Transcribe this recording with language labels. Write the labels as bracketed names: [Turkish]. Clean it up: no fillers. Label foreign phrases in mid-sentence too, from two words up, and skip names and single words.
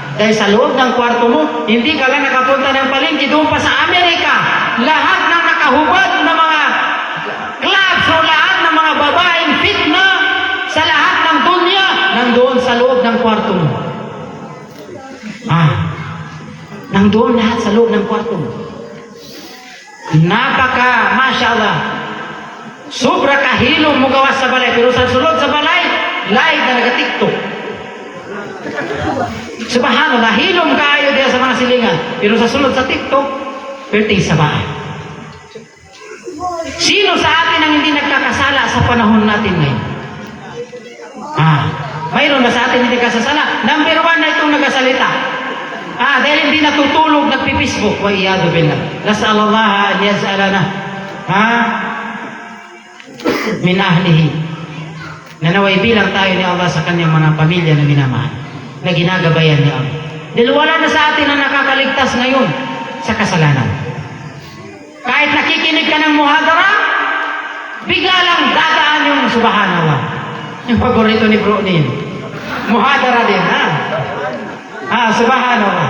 [Filipino] Dahil sa loob ng kwarto mo, hindi ka lang nakapunta ng palengke, doon pa sa Amerika, lahat ng nakahubad na mga clubs o lahat ng mga babaeng fitna sa lahat ng dunya, nandoon sa loob ng kwarto mo. Nandoon lahat sa loob ng kwarto mo. Napaka, mashallah, [Cebuano] sobra kahilom mo gawas sa balay, pero sa sulod sa balay, live na nag-tiktok. Subhanallah, hilom kaayo diya sa mga silingan, pero sa sulod sa tiktok, perting sa bahay. [Filipino] Sino sa atin ang hindi nagkakasala sa panahon natin ngayon? Mayroon ba sa atin hindi nagkakasala? Number 1 na itong nagasalita. Dahil hindi natutulog, nagpi-Facebook. [Arabic] والعياذ بالله. نسأل الله أن يجعلنا من أهله. [Filipino] Nanaway bilang tayo ni Allah sa kanyang mga pamilya na minamahal, na ginagabayan ni Allah. Dahil wala na sa atin ang nakakaligtas ngayon sa kasalanan. Kahit nakikinig ka ng muhadara, bigla lang dadaan yung subhanallah. Yung paborito ni Bro Nin. Muhadara din, subhanallah.